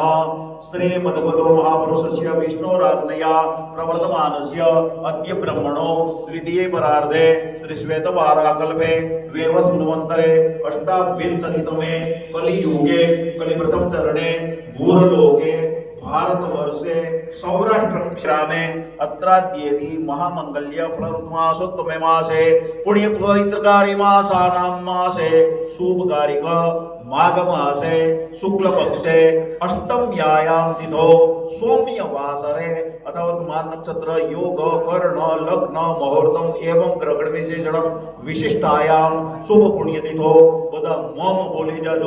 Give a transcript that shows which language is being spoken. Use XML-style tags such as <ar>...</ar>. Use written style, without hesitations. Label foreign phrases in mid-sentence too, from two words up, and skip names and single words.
<sa>શ્રીમદ્ભગવતો મહાપુરુષસ્ય વિષ્ણોરાજ્ઞયા પ્રવર્તમાનસ્ય અદ્ય બ્રહ્મણો દ્વિતીય પરાર્ધે શ્રી શ્વેતવારાકલ્પે વેવસ્મન્વંતરે અષ્ટાવિંશતિતમે કલિયુગે કલિપ્રથમ ચરણે ભૂરલોકે ભારતवर्षे सौराष्ट्र ग्रामे अत्राद्येति महामंगल्य फलऋतुमासोत्तमे मासे पुण्य पवित्रकारी मासानां मासे शुभकारिक माघ मासे शुक्ल पक्षे अष्टम्यायां तिथौ सौम्य वासरे अथवा वर्तमान नक्षत्र योग कर्ण लग्न मुहूर्तम एवं ग्रहण विशेषणम विशिष्टायां शुभ पुण्य तिथौ बधा मम</sa> <gu>બોલી જાજો.</gu>